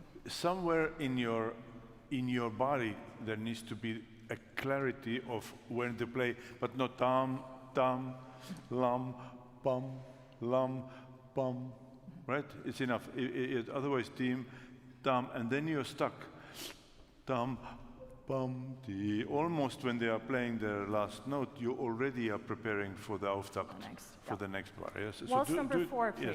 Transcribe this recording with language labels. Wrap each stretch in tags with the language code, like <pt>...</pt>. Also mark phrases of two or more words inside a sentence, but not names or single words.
<en>Somewhere in your body there needs to be a clarity of when to play, but not tam tam lam pam pam, right? It's enough. Otherwise, tim tam, and then you're stuck. Tam. Almost when they are playing their last note, you already are preparing for the Auftakt, for the next bar. Yes? Waltz number 4, please.</en>